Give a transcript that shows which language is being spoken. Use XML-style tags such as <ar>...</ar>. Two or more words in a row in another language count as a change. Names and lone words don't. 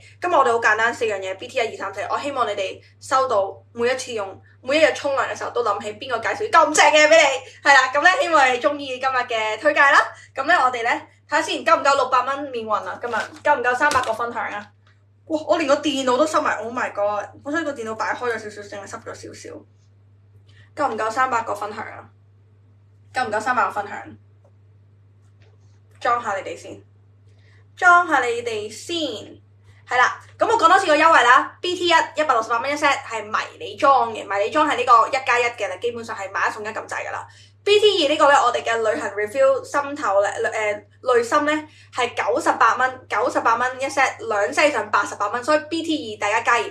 <yue>今日我哋好簡單4樣嘢 ，BT 1、2、3、4。我希望你哋收到每一次用，每一日沖涼嘅時候都諗起邊個介紹啲咁正嘅俾你。係啦，咁咧希望你中意今日嘅推介啦。咁咧我哋咧睇下先，夠唔夠600蚊免運啊？今日夠唔夠300個分享啊？哇！我連個電腦都濕埋 ，</yue> <en>Oh my god！</en> <yue>我想個電腦擺開咗少少，淨係濕咗少少。夠唔夠300個分享啊？夠唔夠300個分享？裝下你哋先，係啦。咁我講多次個優惠啦。BT 168蚊一 set 係迷你裝嘅，迷你裝係呢個1+1嘅啦，基本上係買1送1咁滯噶啦。BT 2呢個咧，我哋嘅旅行 refill 心頭咧濾芯咧係98蚊一 set， 2 set 上88蚊，所以 BT 2大家加2。</yue>